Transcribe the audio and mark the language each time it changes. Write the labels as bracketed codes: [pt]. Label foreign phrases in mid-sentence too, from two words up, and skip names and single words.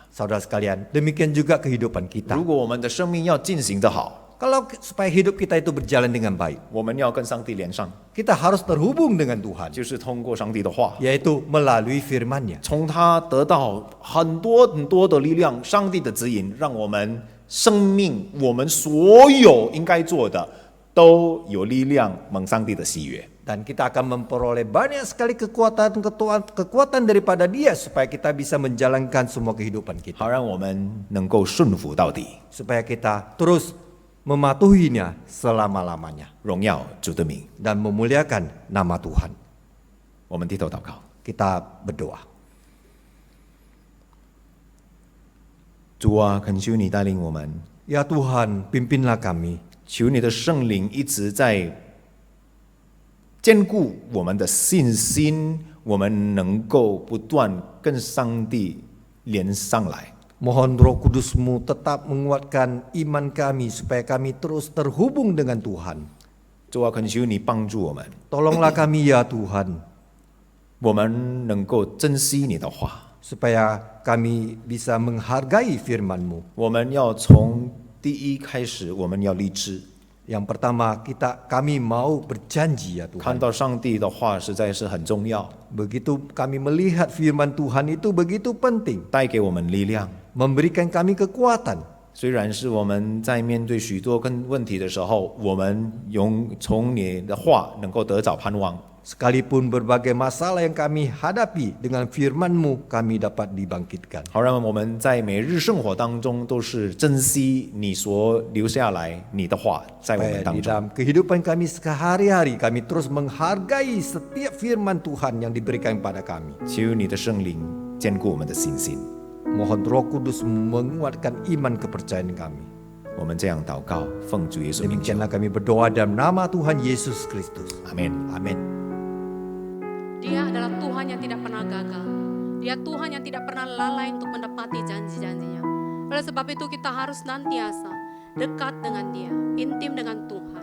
[id] Saudara sekalian, demikian juga kehidupan kita. [zh] 如果我们的生命要进行得好， [id] Kalau supaya hidup kita itu berjalan dengan baik, [zh] 我们要跟上帝连上， [id] kita harus terhubung dengan Tuhan, [zh] 就是通过上帝的话， [id] yaitu melalui firman-Nya. [zh] 从他得到很多很多的力量，上帝的指引，让我们生命，我们所有应该做的都有力量蒙上帝的喜悦。 [id] Dan kita akan memperoleh banyak sekali kekuatan daripada Dia supaya kita bisa menjalankan semua kehidupan kita. [zh] 好让我们能够顺服到底， [id] Supaya kita terus mematuhinya selama-lamanya [zh] 荣耀主的名。 [id] dan memuliakan nama Tuhan. [zh] 我们低头祷告， [id] Kita berdoa. [zh] 主啊，恳求你带领我们， [id] Ya Tuhan, pimpinlah kami. [zh] 求你的圣灵一直在坚固我们的信心，我们能够不断跟上帝连上来。 [id] Mohon Roh Kudus-Mu tetap menguatkan iman kami supaya kami terus terhubung dengan Tuhan. [zh] 主啊，恳求你帮助我们， [id] Tolonglah kami ya Tuhan, [zh] 我们能够珍惜你的话。 [id] supaya kami bisa menghargai firman-Mu. [zh] 我们要从第一开始，我们要立志， [id] Yang pertama, kami mau berjanji ya [zh] 看 [id] Tuhan. [zh] 到上帝的话实在是很重要， [id] Begitu kami melihat firman Tuhan itu begitu penting, [zh] 带给我们力量。 [id] memberikan kami kekuatan. [zh] 虽然是我们在面对许多问题的时候，我们从你的话能够得着盼望。 [id] Sekalipun berbagai masalah yang kami hadapi, dengan firman-Mu kami dapat dibangkitkan. [zh] 好让我们在每日生活当中都是珍惜你所留下来你的话在我们 [id] Supaya [zh] 当 [id] di [zh] 中。 [id] dalam kehidupan kami sehari-hari, kami terus menghargai setiap firman Tuhan yang diberikan kepada kami. [zh] 求你的圣灵坚固我们的信心。 [id] Mohon Roh Kudus menguatkan iman kepercayaan kami. [zh] 我们这样祷告，奉主耶稣名求， [id] Demikianlah kami berdoa dalam nama Tuhan Yesus Kristus. [zh] 阿门。 [id] Amin. Dia adalah Tuhan yang tidak pernah gagal. Dia Tuhan yang tidak pernah lalai untuk menepati janji-janjinya. Oleh sebab itu kita harus nantiasa dekat dengan Dia, intim dengan Tuhan.